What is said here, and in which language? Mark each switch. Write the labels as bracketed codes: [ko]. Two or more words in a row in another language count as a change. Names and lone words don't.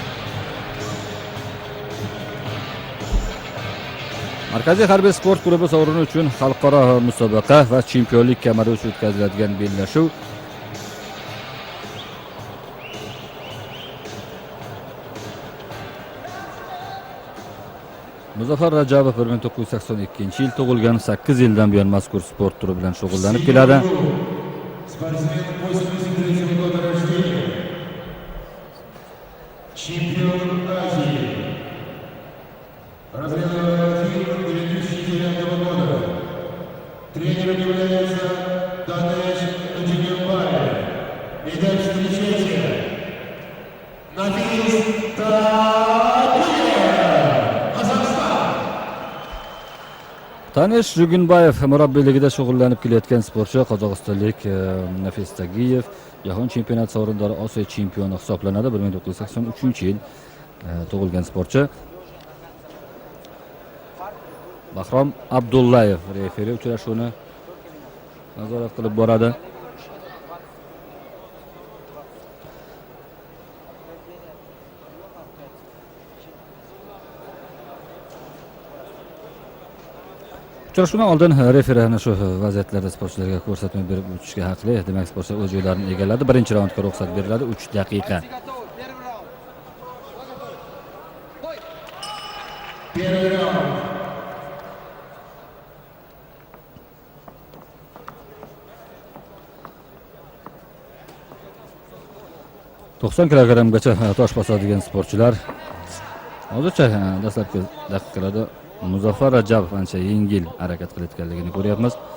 [uz] Markaziy harbiy sport klubi sovrini uchun xalqaro musobaqa va chempionlik kamari uchun o'tkaziladigan bellashuv. Muzaffar Rajabov 1982 yil tug'ilgan, 8 yildan buyon mazkur sport turi bilan shug'ullanib keladi. [ru] Спортсмен 83 года рождения. Чемпион Азии. Разряда 2009 года. Тренером является Данеш Аджигембаев. Итак, встречайте. Нафис Тагиев, Казахстан. [uz] Tanish Jugunbayev murabbiyligida shug'ullanib kelayotgan sportchi, qozog'istonlik Nafis Tagiyev jahon chempionati sovrindori, Osiyo chempioni hisoblanadi. 1983-yil tug'ilgan sportchi. Bahrom Abdullayev referi uchrashuvni nazorat qilib boradi. Uchrashuvdan oldin referi ana shu vaziyatlarda sportchilarga ko'rsatma berib o'tishga haqli. Demak, sportchilar o'z joylarini egalladi. Birinchi raundga ruxsat beriladi, 3 daqiqa. [ru] Первый раунд. [uz] To'qson kilogrammgacha tosh bosadigan sportchilar. Hozircha dastlabki daqiqalarda Muzaffar Rajabov ancha yengil harakat qilayotganligini ko'ryapmiz.